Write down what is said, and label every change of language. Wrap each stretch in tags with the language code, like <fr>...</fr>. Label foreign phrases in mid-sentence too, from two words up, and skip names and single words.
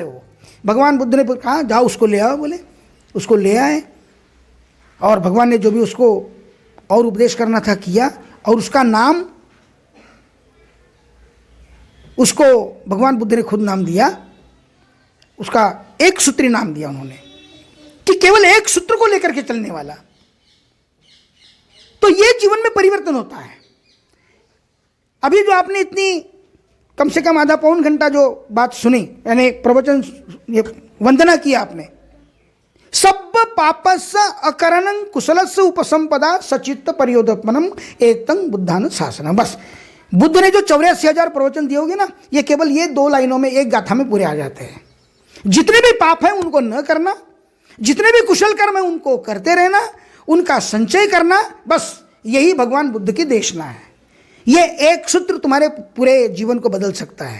<hi>वो भगवान बुद्ध ने कहा जाओ उसको ले आओ बोले, उसको ले आए और भगवान ने जो भी उसको और उपदेश करना था किया, और उसका नाम उसको भगवान बुद्ध ने खुद नाम दिया, उसका एक सूत्री नाम दिया उन्होंने, कि केवल एक सूत्र को लेकर के चलने वाला। तो ये जीवन में परिवर्तन होता है। अभी जो आपने इतनी कम से कम आधा पौन घंटा जो बात सुनी, यानी प्रवचन, ये वंदना किया आपने,</hi> <pi>सब पापस्य अकरणं कुशलस्य उपसंपदा सचित्त परियोदत्मनम एकतं बुद्धान शासनम।</pi> <hi>बस बुद्ध ने जो 84,000 प्रवचन दिए होंगे ना, ये केवल ये 2 लाइनों में, एक गाथा में पूरे आ जाते हैं। जितने भी पाप हैं उनको न करना, जितने भी कुशल कर्म है उनको करते रहना, उनका संचय करना, बस यही भगवान बुद्ध की देशना है। ये एक सूत्र तुम्हारे पूरे जीवन को बदल सकता है।</hi>